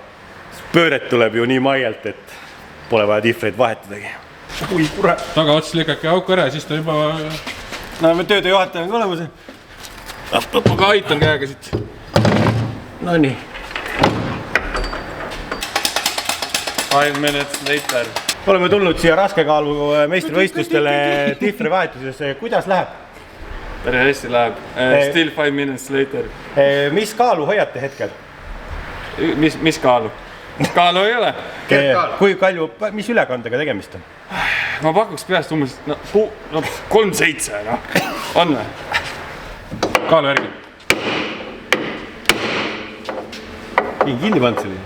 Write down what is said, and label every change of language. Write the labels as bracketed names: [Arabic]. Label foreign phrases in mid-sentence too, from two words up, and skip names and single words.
[Estonian] Pööret tuleb ju nii maialt, et pole vaja diffreid vahetadagi. Ui, kurat. Taga ots lõikake auku ära, siis ta juba... No me tööde juhataja on ka olemas. Ma ka aitan käega siit. No nii. [English] 5 minutes later. [Estonian] Oleme tulnud siia raskekaalu meistrivõistlustele diffri vahetuses. Kuidas läheb? Päris hästi läheb. [English] Still 5 minutes later. [Estonian] Mis kaalu hoiate hetkel? Mis kaalu? Kaalu ei ole. Kui kalju, mis ülekandega tegemist on? Ma pakuks peast umbes 3-7, no. On või? Kaalu järgi. Nii kinni pand selline.